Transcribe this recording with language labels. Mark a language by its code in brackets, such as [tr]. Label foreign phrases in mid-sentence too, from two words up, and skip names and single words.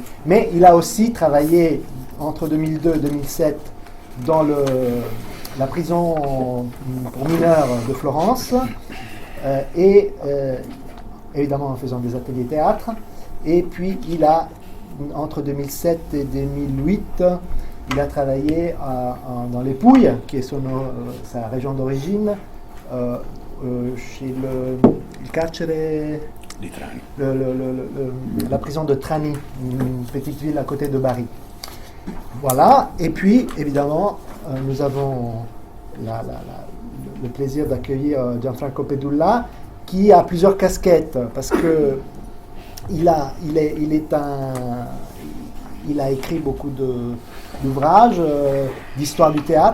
[fr] Mais il a aussi travaillé entre 2002 et 2007 dans la prison pour mineurs de Florence, et évidemment en faisant des ateliers théâtre. Et puis il a, entre 2007 et 2008, il a travaillé dans les Pouilles, qui est sa région d'origine, chez le carcere [it] di Trani. [fr] La prison de Trani, une petite ville à côté de Bari. Voilà, et puis évidemment nous avons le plaisir d'accueillir Gianfranco Pedulla, qui a plusieurs casquettes, parce que il a écrit beaucoup d'ouvrages d'histoire du théâtre.